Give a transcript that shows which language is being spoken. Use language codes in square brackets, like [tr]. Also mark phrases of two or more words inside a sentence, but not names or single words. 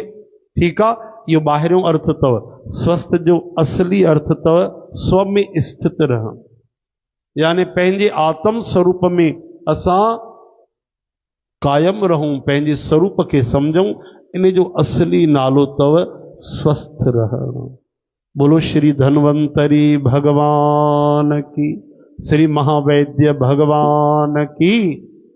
[sd] ठीक है, यो बाहरियों अर्थ अथव। स्वस्थ जो असली अर्थ अथव स्व में स्थित रहूं, यानी पंहिंजे आत्म स्वरूप में असां कायम रहूं, पंहिंजे स्वरूप के समझूं। इन जो असली नालो अथव स्वस्थ रहणु। [hi] बोलो श्री धन्वंतरी भगवान की, श्री महावैद्य भगवान की।